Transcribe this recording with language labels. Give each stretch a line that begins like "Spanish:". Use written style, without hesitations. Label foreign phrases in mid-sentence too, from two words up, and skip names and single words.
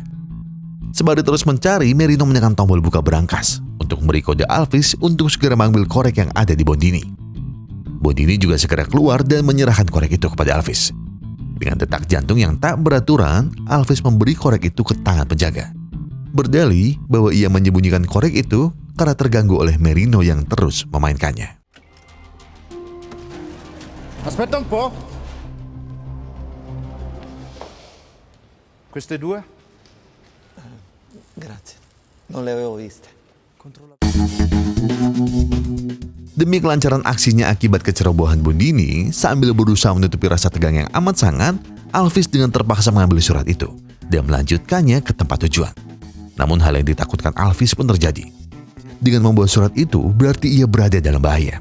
Indonesian: Sembari terus mencari, Merino menekan tombol buka berangkas untuk memberi kode Alvis untuk segera mengambil korek yang ada di Bondini. Bondini juga segera keluar dan menyerahkan korek itu kepada Alvis. Dengan detak jantung yang tak beraturan, Alvis memberi korek itu ke tangan penjaga. Berdalih bahwa ia menyembunyikan korek itu karena terganggu oleh Merino yang terus memainkannya.
Italian: Aspetta un po'. Queste due? Grazie. Non le avevo viste.
Indonesian: Demi kelancaran aksinya akibat kecerobohan Bondini, sambil berusaha menutupi rasa tegang yang amat sangat, Alvis dengan terpaksa mengambil surat itu dan melanjutkannya ke tempat tujuan. Namun hal yang ditakutkan Alvis pun terjadi. Dengan membawa surat itu, berarti ia berada dalam bahaya.